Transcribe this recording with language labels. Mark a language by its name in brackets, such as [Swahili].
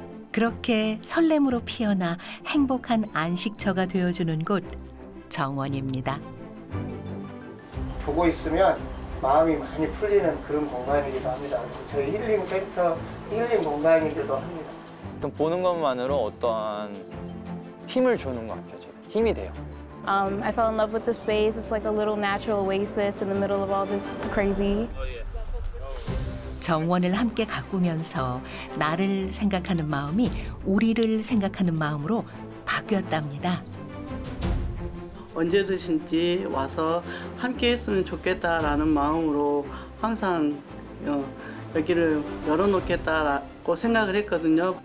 [Korean] 그렇게 설렘으로 피어나 행복한 안식처가 되어주는 곳 정원입니다. 보고 있으면 마음이 많이 풀리는 그런 공간이기도 합니다. 그래서 저희 힐링 센터, 힐링 공간이기도 합니다. 보는 것만으로 어떠한 힘을 주는 것 같아요. 제가. 힘이 돼요. [English] I fell in love with the space. It's like a little natural oasis in the middle of all this crazy. [Korean] 정원을 함께 가꾸면서 나를 생각하는 마음이 우리를 생각하는 마음으로 바뀌었답니다. 언제든지 와서 함께 했으면 좋겠다라는 마음으로 항상 여기를 열어놓겠다고 생각을 했거든요.